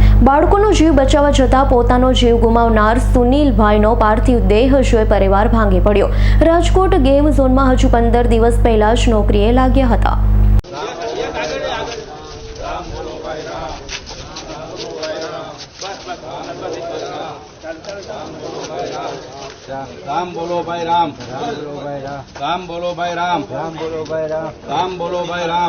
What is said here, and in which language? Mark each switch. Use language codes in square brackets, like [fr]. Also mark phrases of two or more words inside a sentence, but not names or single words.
[gu] બાળકોનો જીવ બચાવવા જતાં પોતાનો જીવ ગુમાવનાર સુનિલભાઈનો પાર્થિવ દેહ જોઈ પરિવાર ભાંગી પડ્યો। રાજકોટ ગેમ ઝોનમાં હજુ 15 દિવસ પહેલા જ નોકરીએ લાગ્યા હતા। [hi] राम बोलो भाई राम, राम बोलो भाई राम, राम बोलो भाई राम, राम बोलो भाई राम,